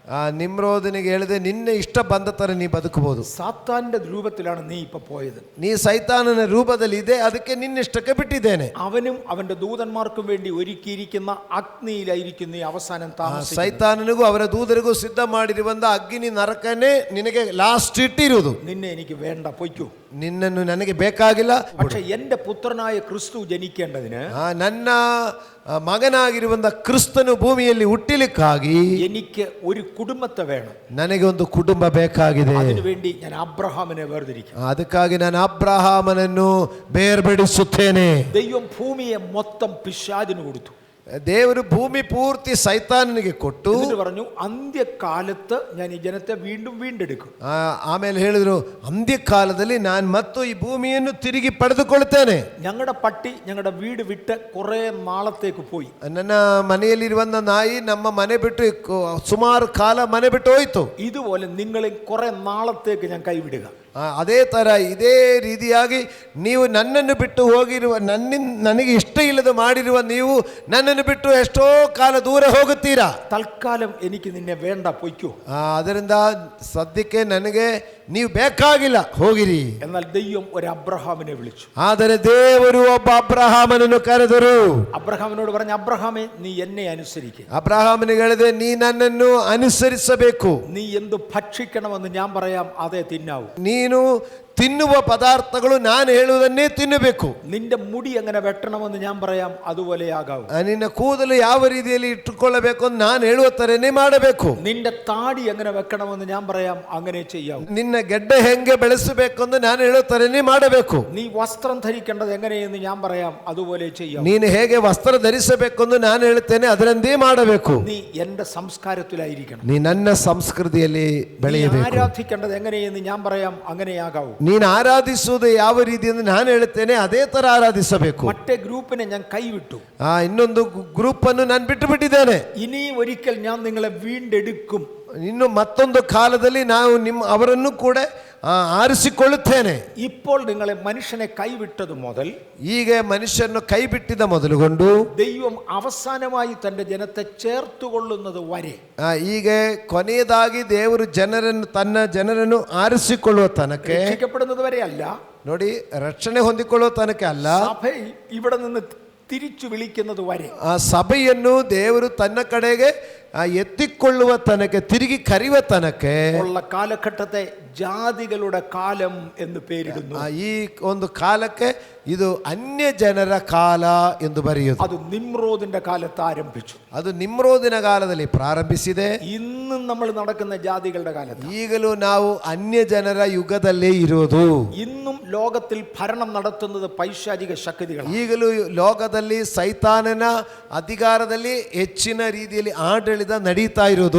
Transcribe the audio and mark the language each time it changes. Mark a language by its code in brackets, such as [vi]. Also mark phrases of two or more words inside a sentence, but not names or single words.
[kn] ನಿಮ್ರೋದನಿಗೆ ಹೇಳಿದೆ, ನಿನ್ನೆ ಇಷ್ಟ ಬಂದ ತರ ನೀ ಬದುಕಬಹುದು. [ml] സാത്താന്റെ രൂപത്തിലാണ് നീ ഇപ്പൊ പോയത്. [kn] ನೀ ಸೈತಾನನ ರೂಪದಲ್ಲಿ ಇದೆ, ಅದಕ್ಕೆ ನಿನ್ನಿಷ್ಟಕ್ಕೆ ಬಿಟ್ಟಿದ್ದೇನೆ. [ml] അവനും അവന്റെ ദൂതന്മാർക്കും വേണ്ടി ഒരുക്കിയിരിക്കുന്ന അഗ്നിയിലായിരിക്കും നീ അവസാനം താമസിക്കുന്നത്. [kn] ಸೈತಾನನಿಗೂ ಅವರ ದೂತರಿಗೂ ಸಿದ್ಧ ಮಾಡಿರುವಂತ ಅಗ್ನಿ ನರಕನೇ ನಿನಗೆ ಲಾಸ್ಟ್ ಇಟ್ಟಿರುವುದು. [ml] നിന്നെ എനിക്ക് വേണ്ട, പൊയ്ക്കോ. [kn] ನಿನ್ನನ್ನು ನನಗೆ ಬೇಕಾಗಿಲ್ಲ. [ml] പക്ഷെ എന്റെ പുത്രനായ ക്രിസ്തു ജനിക്കേണ്ടതിന് [kn] ನನ್ನ ಮಗನಾಗಿರುವಂತ ಕ್ರಿಸ್ತನು ಭೂಮಿಯಲ್ಲಿ ಹುಟ್ಟಲಿಕ್ಕಾಗಿ [ml] എനിക്ക് ഒരു കുടുംബത്തെ വേണം. [kn] ನನಗೆ ಒಂದು ಕುಟುಂಬ ಬೇಕಾಗಿದೆ. [ml] അതിനുവേണ്ടി ഞാൻ അബ്രഹാമിനെ വേർതിരിക്കും. [kn] ಅದಕ್ಕಾಗಿ ನಾನು ಅಬ್ರಹಾಮನನ್ನು ಬೇರ್ಪಡಿಸುತ್ತೇನೆ. [ml] ദൈവം ഭൂമിയെ മൊത്തം പിശാചിന് കൊടുത്തു. [kn] ದೇವರು ಭೂಮಿ ಪೂರ್ತಿ ಸೈತಾನನಿಗೆ ಕೊಟ್ಟು [ml] പറഞ്ഞു, ಅಂತ್ಯಕಾಲത്ത് ഞാൻ [kn] ಈ ಜನತೆ [ml] വീണ്ടും വീണ്ടെടുക്കും. [kn] ಆಮೇಲೆ ಹೇಳಿದ್ರು, ಅಂತ್ಯಕಾಲದಲ್ಲಿ ನಾನು ಮತ್ತು ಈ ಭೂಮಿಯನ್ನು ತಿರುಗಿ ಪಡೆದುಕೊಳ್ತೇನೆ. [ml] ഞങ്ങളുടെ പട്ടി ഞങ്ങളുടെ വീട് വിട്ട് കുറെ നാളത്തേക്ക് പോയി. [kn] ನನ್ನ ಮನೆಯಲ್ಲಿರುವಂತ ನಾಯಿ ನಮ್ಮ ಮನೆ ಬಿಟ್ಟು ಸುಮಾರು ಕಾಲ ಮನೆ ಬಿಟ್ಟು ಹೋಯ್ತು. [ml] ഇതുപോലെ നിങ്ങളെ കുറെ നാളത്തേക്ക് ഞാൻ കൈവിടുക. [kn] ಅದೇ ಥರ ಇದೇ ರೀತಿಯಾಗಿ ನೀವು ನನ್ನನ್ನು ಬಿಟ್ಟು ಹೋಗಿರುವ ನನಗೆ ಇಷ್ಟ ಇಲ್ಲದೆ ಮಾಡಿರುವ ನೀವು ನನ್ನನ್ನು ಬಿಟ್ಟು ಎಷ್ಟೋ ಕಾಲ ದೂರ ಹೋಗುತ್ತೀರಾ. [ml] തൽക്കാലം എനിക്ക് നിന്നെ വേണ്ട, പൊയ്ക്കോ. [kn] ಅದರಿಂದ ಸದ್ಯಕ್ಕೆ ನನಗೆ ನೀವು ಬೇಕಾಗಿಲ್ಲ, ಹೋಗಿರಿ. [ml] എന്നാൽ ദൈവം ഒരു അബ്രഹാമിനെ വിളിച്ചു. [kn] ಆದರೆ ದೇವರು ಒಬ್ಬ ಅಬ್ರಹಾಮನನ್ನು ಕರೆದರು. [ml] അബ്രഹാമിനോട് പറഞ്ഞു, അബ്രഹാമേ നീ എന്നെ അനുസരിക്കുക. [kn] ಅಬ್ರಹಾಮನಿಗೆ ಹೇಳಿದೆ, ನೀ ನನ್ನನ್ನು ಅನುಸರಿಸಬೇಕು. [ml] നീ എന്ത് ഭക്ഷിക്കണമെന്ന് ഞാൻ പറയാം, അതേ തിന്നാവൂ. [kn] ನೀನು ತಿನ್ನುವ ಪದಾರ್ಥಗಳು ನಾನು ಹೇಳುವುದನ್ನೇ ತಿನ್ನಬೇಕು. [ml] നിന്റെ മുടി എങ്ങനെ വെട്ടണമെന്ന് ഞാൻ പറയാം, അതുപോലെ ആകാവൂ. [kn] ನಿನ್ನ ಕೂದಲು ಯಾವ ರೀತಿಯಲ್ಲಿ ಇಟ್ಟುಕೊಳ್ಳಬೇಕು ಅಂತ ನಾನು ಹೇಳುವ ತರನೇ ಮಾಡಬೇಕು. [ml] നിന്റെ താടി എങ്ങനെ വെക്കണമെന്ന് ഞാൻ പറയാം, അങ്ങനെ ചെയ്യാവൂ. [kn] ನಿನ್ನ ಗೆಡ್ಡೆ ಹೆಂಗೆ ಬೆಳೆಸಬೇಕು ಅಂತ ನಾನು ಹೇಳುವ ತರನೇ ಮಾಡಬೇಕು. [ml] നീ വസ്ത്രം ധരിക്കേണ്ടത് എങ്ങനെയെന്ന് ഞാൻ പറയാം, അതുപോലെ ചെയ്യാവൂ. [kn] ನೀನು ಹೇಗೆ ವಸ್ತ್ರ ಧರಿಸಬೇಕು ಎಂದು ನಾನು ಹೇಳುತ್ತೇನೆ, ಅದರಂದೇ ಮಾಡಬೇಕು. [ml] നീ എന്റെ സംസ്കാരത്തിലായിരിക്കണം. [kn] ನೀ ನನ್ನ ಸಂಸ್ಕೃತಿಯಲ್ಲಿ ಬೆಳೆಯಬೇಕು. [ml] ആരാധിക്കേണ്ടത് എങ്ങനെയെന്ന് ഞാൻ പറയാം, അങ്ങനെയാകാവൂ. [kn] ನೀನು ಆರಾಧಿಸುವುದು ಯಾವ ರೀತಿ ಎಂದು ನಾನು ಹೇಳುತ್ತೇನೆ, ಅದೇ ತರ ಆರಾಧಿಸಬೇಕು. [ml] മറ്റേ ഗ്രൂപ്പിനെ ഞാൻ കൈവിട്ടു. [kn] ಇನ್ನೊಂದು ಗ್ರೂಪ್ ಅನ್ನು ನಾನು ಬಿಟ್ಟು ಬಿಟ್ಟಿದ್ದೇನೆ. [ml] ഇനി ഒരിക്കൽ ഞാൻ നിങ്ങളെ വീണ്ടെടുക്കും. [kn] ಇನ್ನು ಮತ್ತೊಂದು ಕಾಲದಲ್ಲಿ ನಾವು ಅವರನ್ನು ಕೂಡ ಆರಿಸಿಕೊಳ್ಳುತ್ತೇನೆ. [ml] ഇപ്പോൾ നിങ്ങളെ മനുഷ്യനെ കൈവിട്ടത് മുതൽ, [kn] ಈಗ ಮನುಷ್ಯರನ್ನು ಕೈ ಬಿಟ್ಟಿದ ಮೊದಲುಗೊಂಡು [ml] ദൈവം അവസാനമായി തന്റെ ജനത്തെ ചേർത്തുകൊള്ളുന്നത് വരെ, [kn] ಈಗ ಕೊನೆಯದಾಗಿ ದೇವರು ತನ್ನ ಜನರನ್ನು ಆರಿಸಿಕೊಳ್ಳುವ ತನಕ, [ml] രക്ഷിക്കപ്പെടുന്നത് വരെ അല്ല, [kn] ನೋಡಿ, ರಕ್ಷಣೆ ಹೊಂದಿಕೊಳ್ಳುವ ತನಕ ಅಲ್ಲ, [ml] സഭ ഇവിടെ നിന്ന് തിരിച്ചു വിളിക്കുന്നത് വരെ, [kn] ಆ ಸಭೆಯನ್ನು ದೇವರು ತನ್ನ ಕಡೆಗೆ ಎತ್ತಿಕೊಳ್ಳುವ ತನಕ, ತಿರುಗಿ ಕರೆಯುವ ತನಕ [ml] ഉള്ള കാലഘട്ടത്തെ ജാതികളുടെ കാലം എന്ന് പേരിടുന്നു. [kn] ಈ ಒಂದು ಕಾಲಕ್ಕೆ ಇದು ಅನ್ಯ ಜನರ ಕಾಲ ಎಂದು ಬರೆಯುವುದು. [ml] അത് നിമ്രോദിന്റെ കാലത്ത് ആരംഭിച്ചു. [kn] ಅದು ನಿಮ್ರೋದಿನ ಕಾಲದಲ್ಲಿ ಪ್ರಾರಂಭಿಸಿದೆ. [ml] ഇന്നും നമ്മൾ നടക്കുന്ന ജാതികളുടെ കാലത്ത്, [kn] ಈಗಲೂ ನಾವು ಅನ್ಯ ಜನರ ಯುಗದಲ್ಲೇ ಇರುವುದು. [ml] ഇന്നും ലോകത്തിൽ ഭരണം നടത്തുന്നത് പൈശാചിക ശക്തികളാണ്. [kn] ಈಗಲೂ ಲೋಕದಲ್ಲಿ ಸೈತಾನನ ಅಧಿಕಾರದಲ್ಲಿ ಹೆಚ್ಚಿನ ರೀತಿಯಲ್ಲಿ ಆಡಳಿತ ನಡೀತಾ ಇರುವುದು.